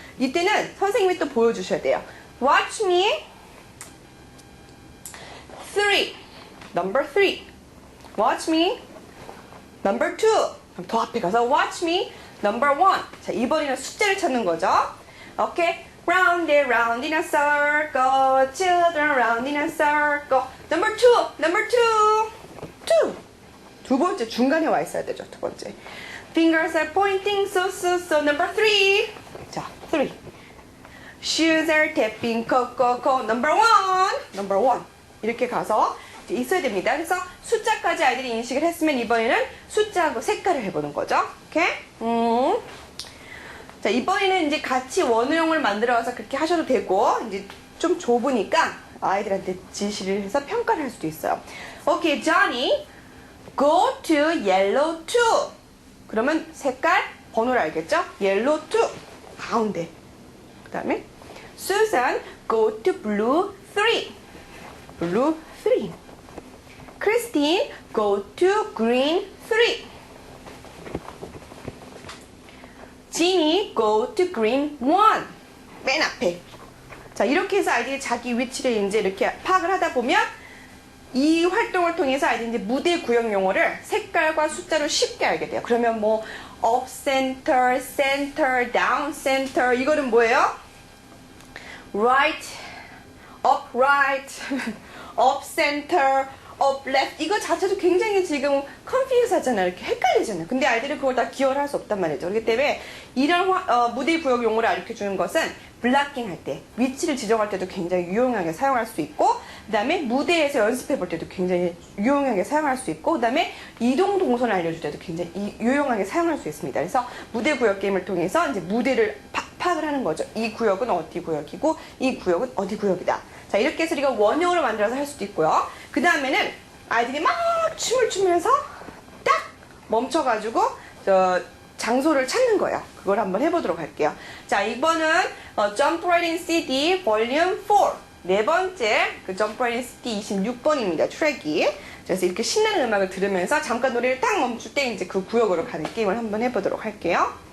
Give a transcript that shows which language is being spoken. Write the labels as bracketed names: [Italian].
[Korean] 이때는 선생님이 또 보여주셔야 돼요. [English] Watch me. 3. Number 3. Watch me. Number 2. [Korean] 그럼 더 앞에 가서 [English] watch me. Number 1. [Korean] 자, 2번이는 숫자를 찾는 거죠. [English] Okay. Round and round in a circle. Children round in a circle. Number 2. Number 2. 2. [Korean] 두 번째 중간에 와 있어야 되죠. 두 번째. [English] Fingers are pointing so so so. Number 3. 자, 3. Shoes are tapping co co co. Number 1. Number 1. [Korean] 이렇게 가서 있어야 됩니다. 그래서 숫자까지 아이들이 인식을 했으면 이번에는 숫자하고 색깔을 해보는 거죠. 오케이? 자, 이번에는 이제 같이 원형을 만들어서 그렇게 하셔도 되고, 이제 좀 좁으니까 아이들한테 지시를 해서 평가를 할 수도 있어요. [English] 오케이, Johnny, go to yellow 2. [Korean] 그러면 색깔, 번호를 알겠죠? [English] yellow 2. 가운데. [Korean] 그 다음에 [English] Susan, go to blue 3. blue 3. Christine, go to green 3. Ginny, go to green 1. [Korean] 맨 앞에. 자, 이렇게 해서 아이들이 자기 위치를 이제 이렇게 파악을 하다 보면 이 활동을 통해서 아이들이 이제 무대 구역 용어를 색깔과 숫자로 쉽게 알게 돼요. 그러면 뭐 up center, center, down center 이거는 뭐예요? [English] right, up right, up center, [Korean] up, left 이거 자체도 굉장히 지금 confuse 하잖아요. 이렇게 헷갈리잖아요. 근데 아이들은 그걸 다 기억을 할 수 없단 말이죠. 그렇기 때문에 이런 무대 구역 용어를 가르쳐 주는 것은 블락킹 할 때, 위치를 지정할 때도 굉장히 유용하게 사용할 수 있고, 그 다음에 무대에서 연습해 볼 때도 굉장히 유용하게 사용할 수 있고, 그 다음에 이동 동선을 알려줄 때도 굉장히 유용하게 사용할 수 있습니다. 그래서 무대 구역 게임을 통해서 이제 무대를 파악을 하는 거죠. 이 구역은 어디 구역이고, 이 구역은 어디 구역이다. 자, 이렇게 해서 우리가 원형으로 만들어서 할 수도 있고요. 그 다음에는 아이들이 막 춤을 추면서 딱 멈춰가지고, 장소를 찾는 거예요. 그걸 한번 해보도록 할게요. 자, 이번은 Jump Right in CD Volume 4 네 번째 그 Jump Right in CD 26번입니다. 트랙이. 그래서 이렇게 신나는 음악을 들으면서 잠깐 노래를 딱 멈출 때 이제 그 구역으로 가는 게임을 한번 해보도록 할게요.